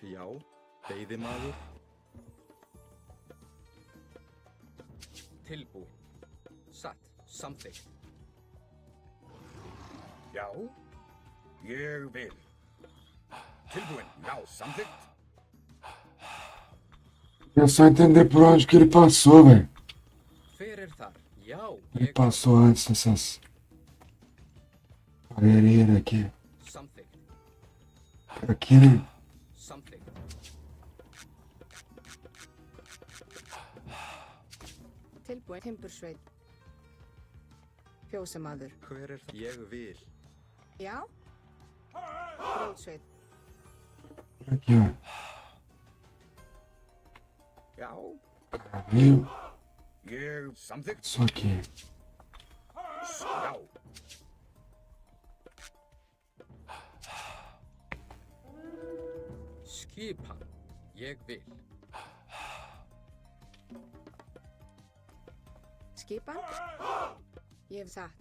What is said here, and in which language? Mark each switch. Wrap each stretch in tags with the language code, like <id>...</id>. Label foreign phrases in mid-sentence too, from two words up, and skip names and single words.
<is>Já. Veiðimaður. Tilbúin. Satt. Samþykkt. Já. Ég vil. Tilbúin. Já. Samþykkt.</is> <pt>Eu só entender por onde que ele passou, velho.</pt> <is>Hver er þar? Já.</is> <pt>Ele passou antes dessas barreirinhas aqui.</pt> <is>Samþykkt.</is> <pt>Aqui, né?</pt> <is>Samþykkt. Tilbúin. Timbursveit. Fjósamaður. Hver er það? Ég vil. Já. Grjótsveit.</is> <pt>Aqui, ó.</pt> <is>Já.</is> <pt>Viu?</pt> <is>Ég samþykkt.</is> <pt>Só aqui.</pt> <is>Já. Skipan. Ég vil. Skipan. Ég hef satt.</is>